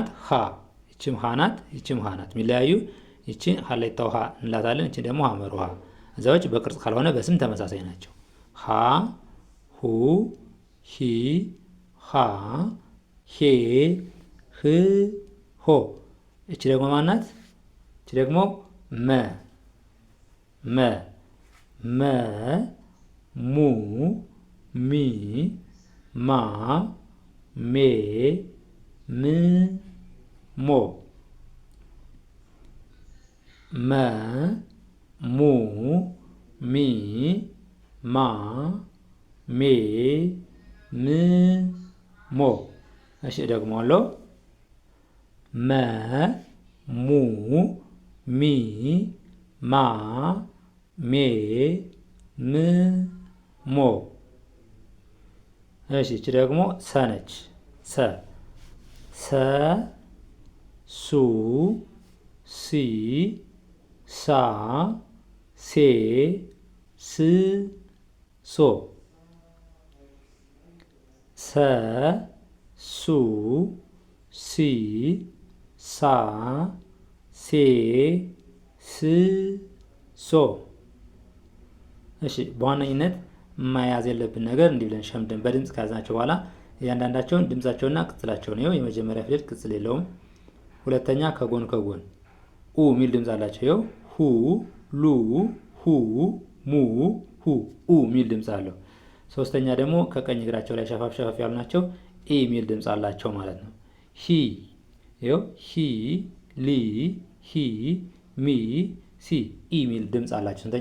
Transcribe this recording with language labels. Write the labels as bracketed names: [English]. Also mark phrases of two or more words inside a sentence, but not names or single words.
[Amharic] ሀ። ይቺም ሀ ናት፣ ይቺም ሀ ናት። የሚለያዩ ይቺ ሀሌታ ውሃ እንላታለን፣ ይቺ ደግሞ ሀመር ውሃ። እዛዎች በቅርጽ ካልሆነ በስም ተመሳሳይ ናቸው። ሀ ሁ ሂ ሃ ሄ ህ ሆ። እቺ ደግሞ ማናት? እቺ ደግሞ መ መ መ ሙ ሚ ማ ሜ ም ሞ። መ ሙ ሚ ማ ሜ ም ሞ። እሺ ደግሞ አለው መ ሙ ሚ ማ ሜ ም ሞ። እሺ እቺ ደግሞ ሰ ነች። ሰ ሰ ሱ ሲ ሳ ሴ ስ ሶ ሰ ሱ ሲ ሳ ሴ ስ ሶ። እሺ በዋነኝነት መያዝ የለብን ነገር እንዲህ ብለን ሸምደን በድምፅ ከያዝናቸው በኋላ እያንዳንዳቸውን ድምፃቸውና ቅጽላቸውን ይኸው የመጀመሪያ ፊደል ቅጽል የለውም። ሁለተኛ ከጎን ከጎን ኡ የሚል ድምፅ አላቸው። ይኸው ሁ ሉ ሁ ሙ ሁ ኡ የሚል ድምፅ አለው። ሶስተኛ ደግሞ ከቀኝ እግራቸው ላይ ሸፋፍ ሸፋፍ ያሉ ናቸው። ኢ የሚል ድምፅ አላቸው ማለት ነው። ሂ ይኸው ሂ ሊ ሂ ሚ ሲ ኢ የሚል ድምፅ አላቸው። ስንተኛ?